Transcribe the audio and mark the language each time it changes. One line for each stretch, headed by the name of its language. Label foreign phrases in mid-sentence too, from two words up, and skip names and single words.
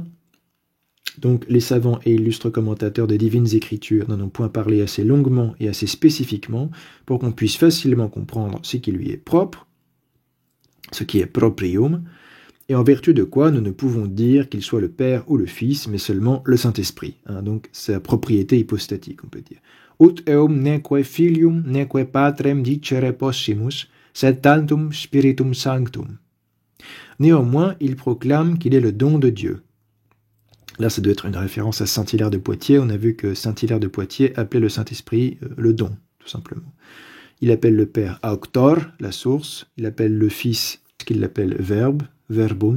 French: Donc, les savants et illustres commentateurs des divines Écritures n'en ont point parlé assez longuement et assez spécifiquement pour qu'on puisse facilement comprendre ce qui lui est propre, ce qui est proprium, et en vertu de quoi nous ne pouvons dire qu'il soit le Père ou le Fils, mais seulement le Saint-Esprit. Donc, c'est la propriété hypostatique, on peut dire.
Latin: Ut eum neque filium neque patrem dicere possimus, sed tantum spiritum sanctum.
French: Néanmoins, il proclame qu'il est le don de Dieu. Là, ça doit être une référence à Saint-Hilaire de Poitiers. On a vu que Saint-Hilaire de Poitiers appelait le Saint-Esprit le don, tout simplement. Il appelle le Père auctor, la source. Il appelle le Fils, ce qu'il appelle verbe, verbum.